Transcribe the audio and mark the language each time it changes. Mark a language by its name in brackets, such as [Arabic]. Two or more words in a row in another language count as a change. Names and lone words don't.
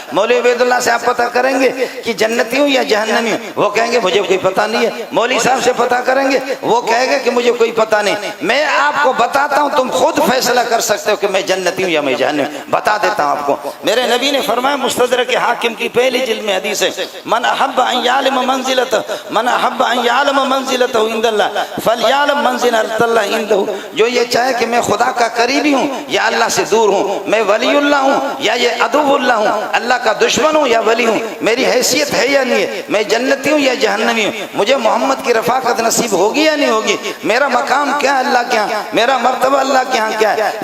[Urdu] مولوی عبیداللہ سے آپ پتا کریں گے کہ جنتی ہوں یا جہنمی، وہ کہیں گے مجھے کوئی پتا نہیں ہے. مولوی صاحب سے پتا کریں گے، وہ کہیں گے کہ مجھے کوئی پتا نہیں. میں آپ کو بتاتا ہوں، تم خود فیصلہ کر سکتے ہو کہ میں جنتی ہوں یا میں جہنمی. بتا دیتا ہوں آپ کو۔ میرے نبی نے فرمایا مستدرک حاکم کی پہلی جلد میں حدیث ہے, [Arabic] من أحب أن يعلم منزلته عند الله فليعلم منزلة الله عنده. [Urdu] جو یہ چاہے کہ میں خدا کا قریبی ہوں یا اللہ سے دور ہوں، میں ولی‌اللہ ہوں یا یہ عدو‌اللہ ہوں، اللہ کا دشمن ہوں یا ولی ہوں، میری حیثیت ہے یا نہیں ہے، میں جنتی ہوں یا جہنمی ہوں، مجھے محمد کی رفاقت نصیب ہوگی یا نہیں ہوگی، میرا مقام کیا ہے اللہ کے یہاں، میرا مرتبہ اللہ کے یہاں کیا ہے.